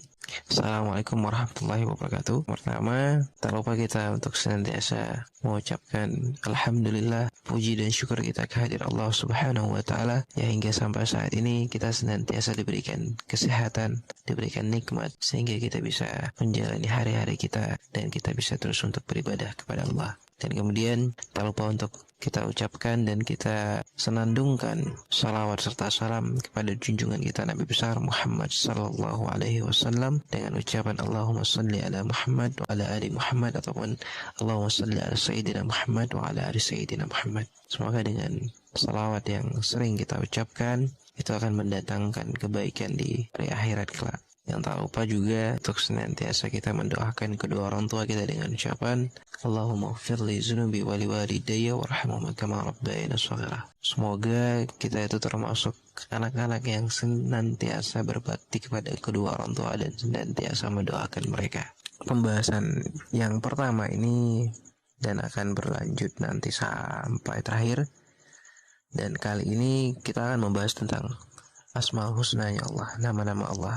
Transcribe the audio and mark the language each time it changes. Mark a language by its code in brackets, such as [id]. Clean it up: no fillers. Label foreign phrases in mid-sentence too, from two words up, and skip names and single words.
[ar] السلام عليكم ورحمة الله وبركاته. [id] Pertama, tak lupa kita untuk senantiasa mengucapkan Alhamdulillah, puji dan syukur kita kehadirat [ar] الله سبحانه وتعالى, [id] ya hingga sampai saat ini kita senantiasa diberikan kesehatan, diberikan nikmat, sehingga kita bisa menjalani hari-hari kita dan kita bisa terus untuk beribadah kepada Allah. Dan kemudian tak lupa untuk kita ucapkan dan kita senandungkan salawat serta salam kepada junjungan kita Nabi besar [ar] محمد صلى الله عليه وسلم [id] dengan ucapan [ar] اللهم صل على محمد وعلى آل محمد, [id] ataupun [ar] اللهم صل على سيدنا محمد وعلى آل سيدنا محمد. [id] Semoga dengan salawat yang sering kita ucapkan itu akan mendatangkan kebaikan di hari akhirat kelak. Yang tak lupa juga untuk senantiasa kita mendoakan kedua orang tua kita dengan ucapan [ar] اللهم اغفر لي ذنوبي ولوالدي وارحمهما كما ربياني صغيرا. [id] Semoga kita itu termasuk anak-anak yang senantiasa berbakti kepada kedua orang tua dan senantiasa mendoakan mereka. Pembahasan yang pertama ini dan akan berlanjut nanti sampai terakhir. Dan kali ini kita akan membahas tentang [ar] الأسماء الحسنى- [id] nya Allah, nama-nama Allah.